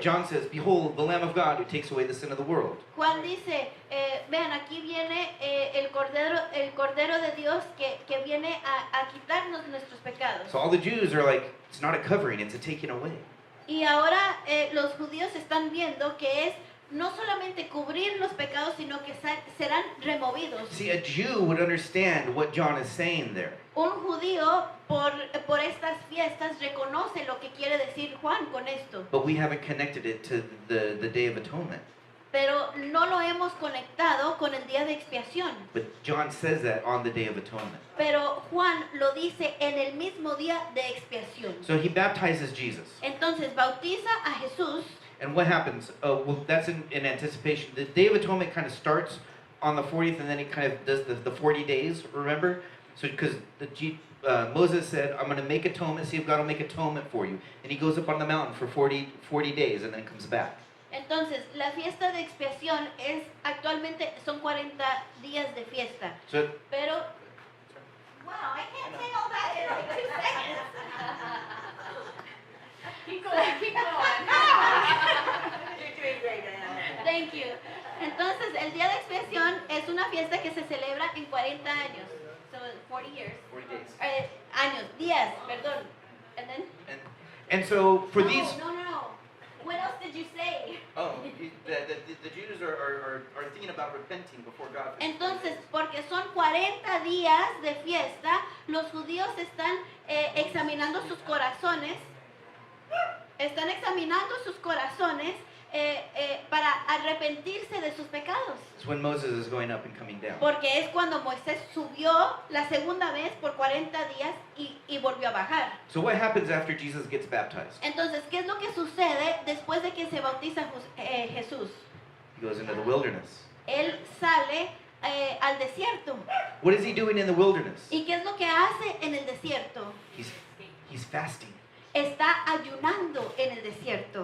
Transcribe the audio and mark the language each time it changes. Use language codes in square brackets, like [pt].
[en] John says, "Behold, the Lamb of God who takes away the sin of the world." [es] Juan dice, vean, aquí viene el Cordero de Dios que viene a quitarnos nuestros pecados. [en] So all the Jews are like, it's not a covering, it's a taking away. [es] Y ahora los judíos están viendo que es no solamente cubrir los pecados, sino que serán removidos. [en] See, a Jew would understand what John is saying there. [es] Un judío por estas fiestas reconoce lo que quiere decir Juan con esto, [en] But we haven't connected it to the Day of Atonement. [es] pero no lo hemos conectado con el día de expiación. [en] But John says that on the Day of Atonement. [es] Pero Juan lo dice en el mismo día de expiación. [en] So he baptizes Jesus. [es] Entonces bautiza a Jesús. [en] And what happens? Well, that's in anticipation. The Day of Atonement kind of starts on the 40th, and then it kind of does the 40 days, remember? So because Moses said, "I'm going to make atonement, see if God will make atonement for you." And he goes up on the mountain for 40 days and then comes back. [es] Entonces, la fiesta de expiación actualmente son 40 días de fiesta. [en] So Pero, wow, I can't say all that in like 2 seconds. Keep going, keep going. You're doing great, Diana. Thank you. [es] Entonces, el día de expiación es una fiesta que se celebra en 40 años. [en] So, 40 years. 40 days. [es] Años, días, perdón. [en] And then? And so for no, these, No. What else did you say? the Jews are thinking about repenting before God. [es] Entonces, porque son 40 días de fiesta, los judíos están examinando sus corazones. Están examinando sus corazones para arrepentirse de sus pecados. [en] It's when Moses is going up and coming down. [es] Porque es cuando Moisés subió la segunda vez por 40 días y volvió a bajar. [en] So what happens after Jesus gets baptized? [es] Entonces, ¿qué es lo que sucede después de que se bautiza Jesús? [en] He goes into the wilderness. [es] Él sale al desierto. [en] What is he doing in the wilderness? [es] ¿Y qué es lo que hace en el desierto? [en] He's fasting. [es] Está ayunando en el desierto.